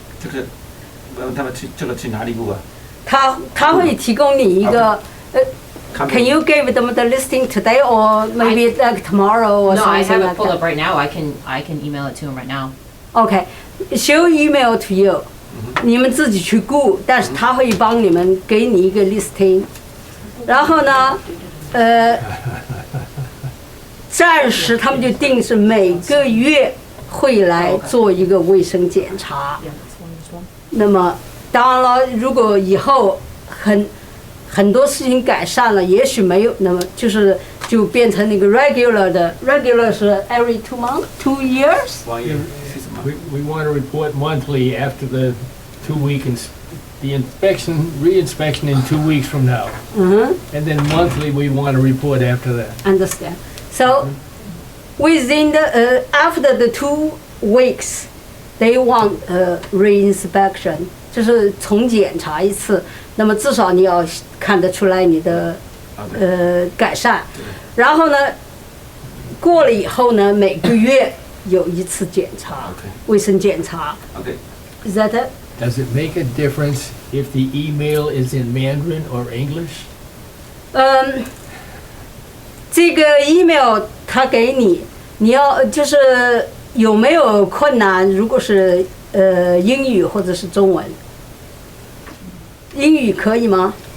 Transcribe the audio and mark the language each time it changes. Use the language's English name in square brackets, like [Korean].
[Chinese] 这个问他们去这个去哪里录啊？他会提供你一个 [English] Can you give them the listing today or maybe like tomorrow or No, I something have it like pulled up that? right now. I can email it to him right now. Okay, she'll email to you. [Chinese] 你们自己去雇，但是他会帮你们给你一个 listing。然后呢，暂时他们就定是每个月会来做一个卫生检查。那么当然了，如果以后很多事情改善了，也许没有，那么就变成那个 regular 的 regular 是 [English] every 2 months, 2 years。 1 year [Chinese] 是什么？ [English] We want to report monthly after the 2-week, the reinspection in 2 weeks from now. And then monthly, we want to report after that. Understand. So within the after the 2 weeks, they want reinspection， [Chinese] 就是重检查一次。那么至少你要看得出来你的改善。然后呢，过了以后呢，每个月有一次检查，卫生检查。 [English] OK， Is that it? Does it make a difference if the email is in Mandarin or English? [Chinese] 这个 email 他给你，你要就是有没有困难？如果是英语或者是中文，英语可以吗？